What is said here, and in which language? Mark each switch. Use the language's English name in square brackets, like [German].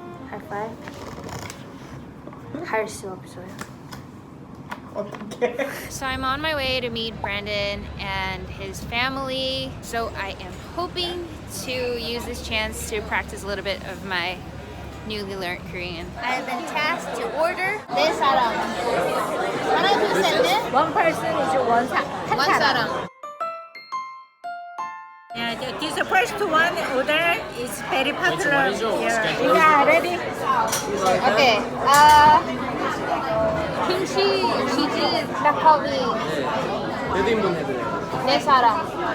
[English] High five. [Korean] 할 수 없어요. [English] Okay. So I'm on my way to meet Brandon and his family. So I am hoping to use this chance to practice a little bit of my newly learned Korean. I have been tasked to order [Korean] 네 사람. 하나 둘 셋 넷. [English] One person is one [Korean] 사람. [English] Yeah, this first one order is very popular here. Yeah, ready? Okay. [Korean] 김치 치즈 닭갈비 몇 인분 해드려요? 네 사람.